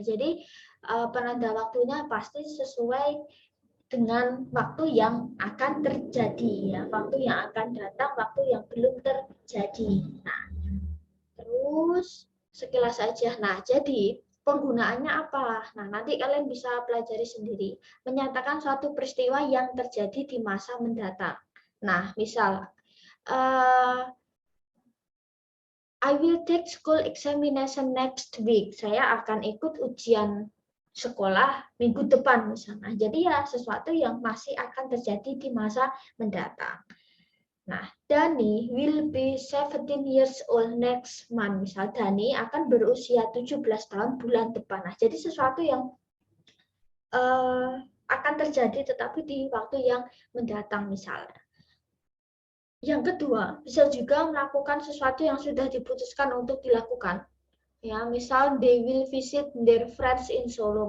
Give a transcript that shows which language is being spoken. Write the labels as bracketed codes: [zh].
[id] Jadi penanda waktunya pasti sesuai dengan waktu yang akan terjadi ya, waktu yang akan datang, waktu yang belum terjadi. Nah, terus sekilas saja. Nah, jadi penggunaannya apa? Nah, nanti kalian bisa pelajari sendiri. Menyatakan suatu peristiwa yang terjadi di masa mendatang. Nah, misal [en] I will take school examination next week. [id] Saya akan ikut ujian sekolah minggu depan misalnya. Jadi ya sesuatu yang masih akan terjadi di masa mendatang. Nah, [en] Dani will be 17 years old next month. [id] Misal Dani akan berusia 17 tahun bulan depan. Nah, jadi sesuatu yang akan terjadi tetapi di waktu yang mendatang misalnya. Yang kedua, bisa juga melakukan sesuatu yang sudah diputuskan untuk dilakukan. Ya, misal [en] they will visit their friends in Solo.